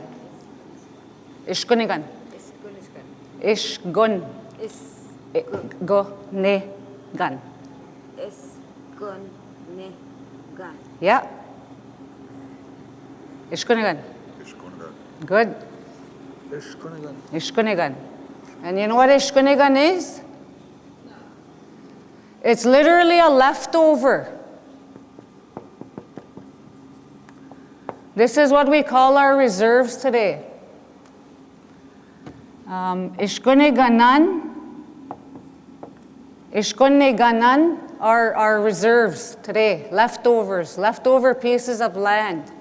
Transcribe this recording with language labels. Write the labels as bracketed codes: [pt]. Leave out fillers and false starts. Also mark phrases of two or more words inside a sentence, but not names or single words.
[oj] Ishkonigan. Ishgun. Gonigan. Isgunigan. Yeah. Ishkonigan. Ishkunigan. [en] Good. [oj] Ishkunigan. Ishkunigan. [en] And you know what Ishkunigan is? It's literally a leftover. This is what we call our reserves today. [oj] Ishkuniganan Ishkunne ganan [en] are our reserves today, leftovers, leftover pieces of land.